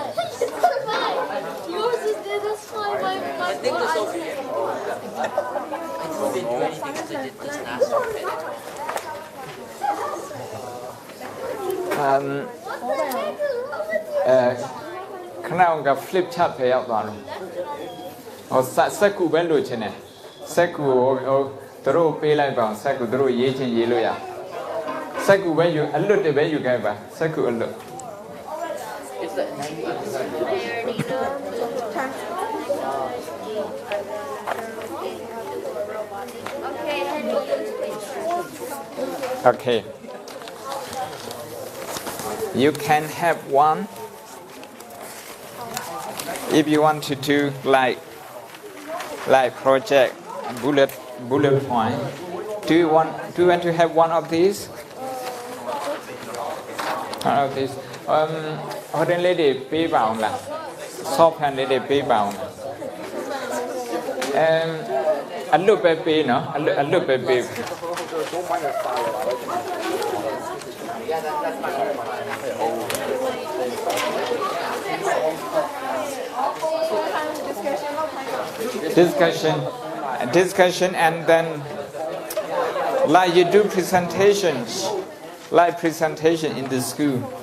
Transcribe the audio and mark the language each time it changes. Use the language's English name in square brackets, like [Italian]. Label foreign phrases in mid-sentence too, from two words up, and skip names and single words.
[English] Yours is there, that's fine. I think it's over here. I didn't do anything because I did this last outfit. [Burmese] Khana [English] flip chart [Burmese] ပဲရောက်သွားလို့ဟောစက်ကူပဲလိုချင်တယ်စက်ကူဟိုတို့ပေးလိုက်ပါစက်ကူတို့ရေးချင်းရေးလို့ရစက်ကူပဲယူအလွတ်တွေပဲယူခဲ့ပါစက်ကူအလွတ် [English] It's the 90%. Okay. You can have one if you want to do like project bullet point. Do you want to have one of these? One of these. [Burmese] ဟိုတင်လေးတွေပေးပါအောင်လား [English] soft hand [Burmese] လေးတွေပေးပါအောင်အလွတ်ပဲပေးနော်အလွတ်ပဲပေး [English] discussion and then like you do presentations like presentation in the school.